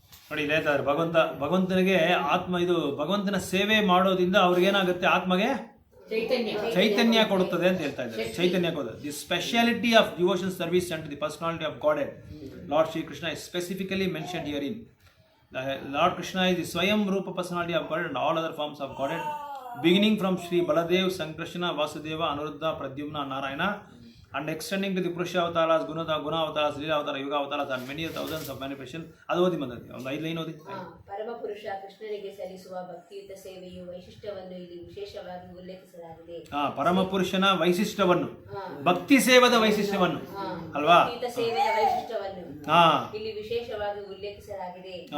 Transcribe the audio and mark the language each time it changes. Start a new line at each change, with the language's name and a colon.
Kannada: ನೋಡಿ, ಇಲ್ಲಿ ಹೇಳ್ತಾರೆ ಭಗವಂತನಿಗೆ ಭಗವಂತನ ಸೇವೆ ಮಾಡೋದ್ರಿಂದ ಅವ್ರಿಗೇನಾಗುತ್ತೆ, ಆತ್ಮಗೆ ಚೈತನ್ಯ ಕೊಡುತ್ತದೆ ಅಂತ ಹೇಳ್ತಾ ಇದ್ದಾರೆ. ಚೈತನ್ಯ ಕೊಡುತ್ತದೆ.
English: The speciality of devotion service and the personality of God Lord Shri Krishna is specifically mentioned herein. The Lord Krishna is the Swayam Rupa personality of God and all other forms of Godhead, beginning from Sri Baladev, Sankrishna, Vasudeva, Anuruddha, Pradyumna, Narayana, and extending to the Purusha avatars, Guna avatars, Lila avatars, Yuga avatars, and many thousands of manifestations.
Kannada: ಅದು ಓದಿ ಬಂದದ್ದು ಒಂದು 5 line ಓದಿ. ಪರಮಪುರುಷ ಕೃಷ್ಣನಿಗೆ ಸಲ್ಲಿಸುವ ಭಕ್ತಿಯುತ ಸೇವೆಯು ವೈಶಿಷ್ಟ್ಯವನ್ನು ಇಲ್ಲಿ ವಿಶೇಷವಾಗಿ ಉಲ್ಲೇಖಿಸಲಾಗಿದೆ. ಪರಮಪುರುಷನ ವೈಶಿಷ್ಟ್ಯವನ್ನು, ಭಕ್ತಿ ಸೇವದ ವೈಶಿಷ್ಟ್ಯವನ್ನು ಅಲ್ವಾ, ಸೇವೆಯ ವೈಶಿಷ್ಟ್ಯವನ್ನು ಇಲ್ಲಿ ವಿಶೇಷವಾಗಿ ಉಲ್ಲೇಖಿಸಲಾಗಿದೆ.